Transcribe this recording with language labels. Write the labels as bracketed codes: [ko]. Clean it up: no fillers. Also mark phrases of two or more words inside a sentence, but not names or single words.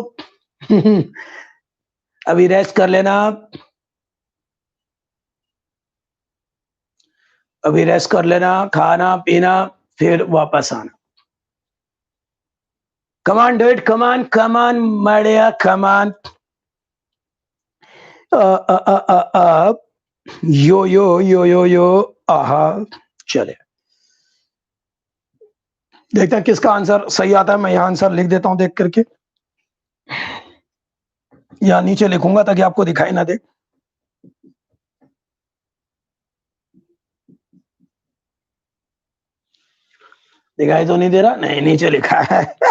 [hi] अभी रेस्ट कर लेना, अभी रेस्ट कर लेना, खाना पीना, फिर वापस आना। [en] Come on do it, come on come on Madiya come on. यो यो यो यो यो आहा। [hi] चले देखते हैं किसका आंसर सही आता है। मैं यहाँ आंसर लिख देता हूँ देख करके, या नीचे लिखूंगा ताकि आपको दिखाई ना दे। दिखाई तो नहीं दे रहा, नहीं नीचे लिखा है।